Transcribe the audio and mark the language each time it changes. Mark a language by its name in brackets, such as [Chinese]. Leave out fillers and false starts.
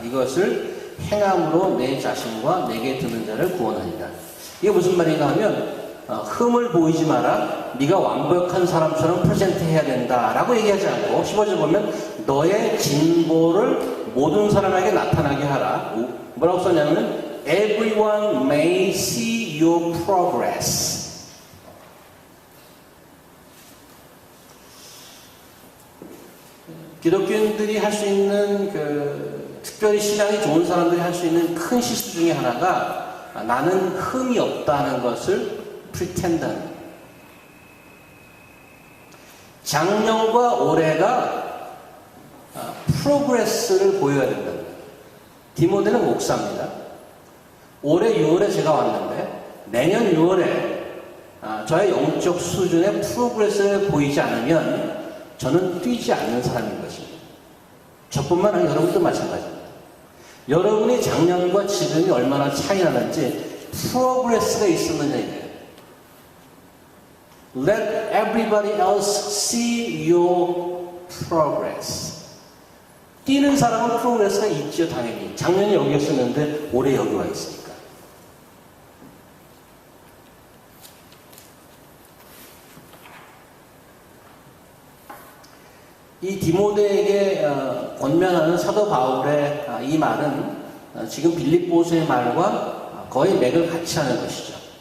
[Korean] 이것을 행함으로 내 자신과 내게 드는 자를 구원하리라. 이게 무슨 말인가 하면 흠을 보이지 마라. 네가 완벽한 사람처럼 프레젠트 해야 된다라고 얘기하지 않고 15절 보면 너의 진보를 모든 사람에게 나타나게 하라. 뭐라고 썼냐면 [English] Everyone may see your progress. [Korean] 기독교인들이 할 수 있는 특별히 신앙이 좋은 사람들이 할 수 있는 큰 실수 중에 하나가 나는 흠이 없다는 것을 pretend하는. 작년과 올해가 프로그레스를 보여야 된다는 거예요. 디모데는 목사입니다. 올해 6월에 제가 왔는데 내년 6월에 저의 영적 수준의 프로그레스를 보이지 않으면 저는 뛰지 않는 사람인 것입니다. 저뿐만 아니라 여러분도 마찬가지입니다. 여러분이 작년과 지금이 얼마나 차이 나는지 프로그레스가 있었느냐 이거예요. [English] Let everybody else see your progress. [Korean] 뛰는 사람은 프로그레스가 있죠, 당연히. 작년에 여기였었는데 올해 여기 와 있으니까. 이 디모데에게 권면하는 사도 바울의 이 말은 지금 빌립보서의 말과 거의 맥을 같이 하는 것이죠.